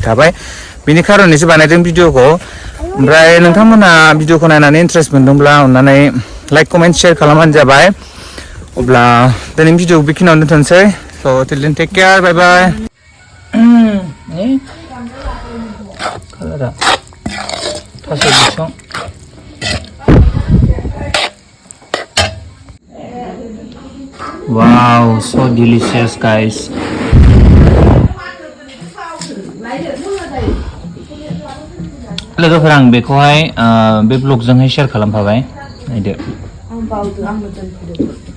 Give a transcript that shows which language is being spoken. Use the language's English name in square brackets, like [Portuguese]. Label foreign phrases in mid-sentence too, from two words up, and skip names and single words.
[Bodo] थाबाय बिनि खारनैसो बानायदों भिडिअखौ ओमफ्राय नोंथांमोना भिडिअखौ नायनानै इन्ट्रेस्ट मोनदोंब्ला अननानै [English] like comment share [Bodo] खालामबानो जाबाय अब्ला दिनैनि भिडिअखौ बेखिनियावनो दोनथ'नोसै [English] so till then take care bye bye [Bodo] कालारा थास' बिसं [English] Wow, so delicious guys. [Bodo] लोगोफोर आं बेखौहाय बे ब्लगजोंहाय शेयार खालामफाबाय नायदो